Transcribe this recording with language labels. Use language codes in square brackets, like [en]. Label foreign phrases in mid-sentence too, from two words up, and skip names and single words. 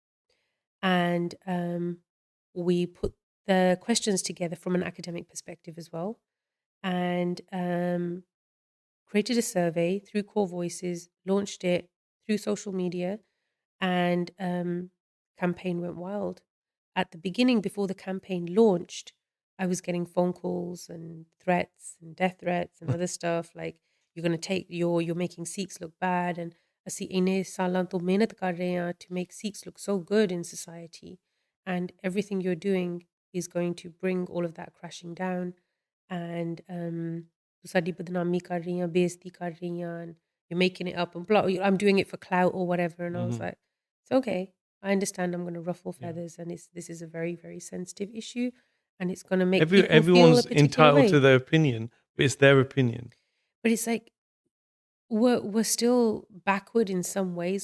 [en] And we put the questions together from an academic perspective as well, and created a survey through Core Voices, launched it through social media, and campaign went wild. At the beginning, before the campaign launched, I was getting phone calls and threats and death threats and other stuff like you're going to take you're making Sikhs look bad and [pa] ਅਸੀਂ ਇੰਨੇ ਸਾਲਾਂ ਤੋਂ ਮਿਹਨਤ ਕਰ ਰਹੇ ਹਾਂ [en] to make Sikhs look so good in society and everything you're doing is going to bring all of that crashing down and [pa] ਤੂੰ ਸਾਡੀ ਬਦਨਾਮੀ ਕਰ ਰਹੀ ਆ [en] ਬੇਇੱਜ਼ਤੀ ਕਰ ਰਹੀ ਆ and you're making it up and blah, I'm doing it for clout or whatever and I was Mhm. like it's okay. I understand I'm going to ruffle Yeah. feathers and this is a very, very sensitive issue and it's going to make people feel Everyone's a particular entitled way. to their opinion, but it's their opinion. But it's like we're still backward in some ways.